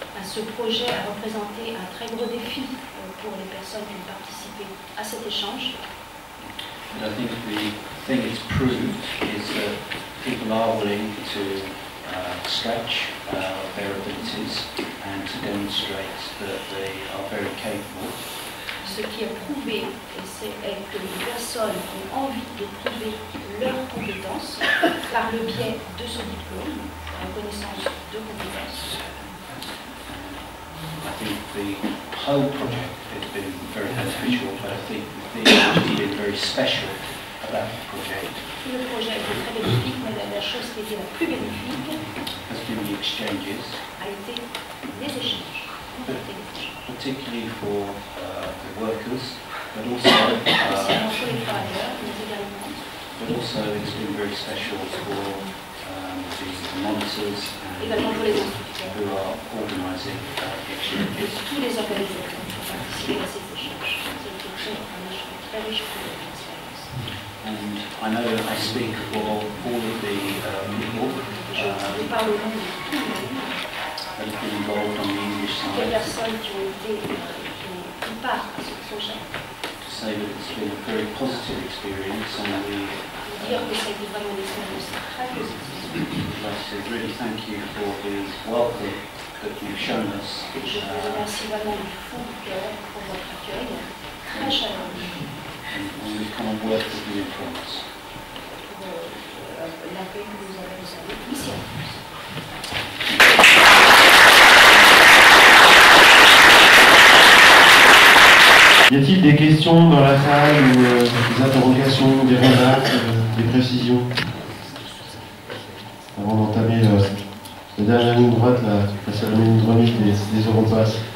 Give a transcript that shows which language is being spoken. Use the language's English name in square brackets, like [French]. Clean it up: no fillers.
[French] Ce projet a représenté un très gros défi pour les personnes qui ont participé à cet échange. [English] And I think the thing it's proved is that people are willing to stretch their abilities and to demonstrate that they are very capable. [French] Ce qui est prouvé, est que les personnes ont envie de prouver leurs compétences par le biais de ce diplôme, la reconnaissance de compétences. [English] I think the whole project has been very beneficial, but I think the thing which has been very special about the project [French] Le projet a été très bénéfique, mais la chose qui était la plus bénéfique [English] has been the exchanges, [French] a été les échanges. [English] particularly for the workers But also, [French] C'est un choix des travailleurs, mais également. [English] but also it's been very special for the monitors [French] Également pour les instructeurs. [English] who are organising exchanges. [French] Tous les organisateurs qui ont participé à ces échanges. C'était un échange très riche pour l'expérience. [English] And I know that I speak for all of the people [French] Je parle au nom de tout le monde. [English] that have been involved on the English [French] Toutes les [English] side [French] personnes qui ont été, qui ont pris part à ce projet. [English] to say that it's been a very positive experience, and we [French] Dire que ça a été vraiment une expérience très positive. [English] would like to really thank you for the welcome that you've shown us. [French] Je vous remercie vraiment du fond du cœur pour votre accueil très chaleureux. [English] And we come and work with you in France. [French] Pour l'accueil que vous avez réservé ici en France. Y a-t-il des questions dans la salle ou des interrogations, des remarques, des précisions avant d'entamer la dernière ligne droite, la cérémonie de remise des Europass.